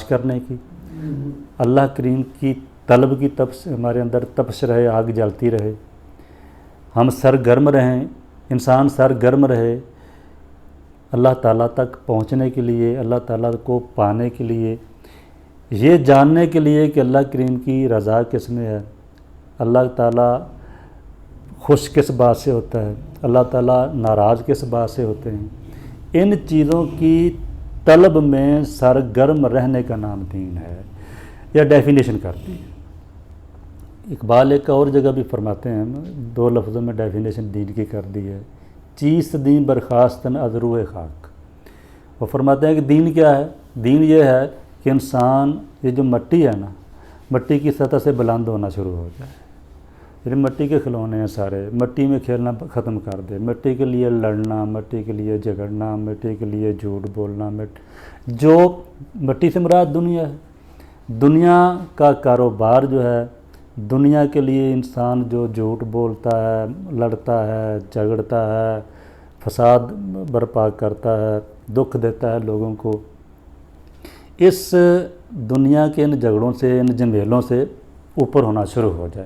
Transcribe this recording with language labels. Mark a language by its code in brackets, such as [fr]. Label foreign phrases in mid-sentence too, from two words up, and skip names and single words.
[ur] کرنے کی، اللہ کریم کی طلب کی تپش ہمارے اندر تپش رہے، آگ جلتی رہے، ہم سرگرم رہیں، انسان سرگرم رہے اللہ تعالیٰ تک پہنچنے کے لیے، اللہ تعالیٰ کو پانے کے لیے، یہ جاننے کے لیے کہ اللہ کریم کی رضا کس میں ہے، اللہ تعالیٰ خوش کس بات سے ہوتا ہے، اللہ تعالیٰ ناراض کس بات سے ہوتے ہیں. ان چیزوں کی طلب میں سرگرم رہنے کا نام دین ہے. یا ڈیفینیشن کرتی ہے اقبال ایک اور جگہ بھی فرماتے ہیں، 2 لفظوں میں ڈیفینیشن دین کی کر دی ہے، [fa] چیست دین برخاستن از روح خاک. [ur] وہ فرماتے ہیں کہ دین کیا ہے؟ دین یہ ہے کہ انسان یہ جو مٹی ہے نا، مٹی کی سطح سے بلند ہونا شروع ہو جائے. یعنی مٹی کے کھلونے ہیں سارے، مٹی میں کھیلنا ختم کر دے، مٹی کے لیے لڑنا، مٹی کے لیے جھگڑنا، مٹی کے لیے جھوٹ بولنا، جو مٹی سے مراد دنیا ہے، دنیا کا کاروبار جو ہے، دنیا کے لیے انسان جو جھوٹ بولتا ہے، لڑتا ہے، جھگڑتا ہے، فساد برپا کرتا ہے، دکھ دیتا ہے لوگوں کو، اس دنیا کے ان جھگڑوں سے، ان جھمیلوں سے اوپر ہونا شروع ہو جائے.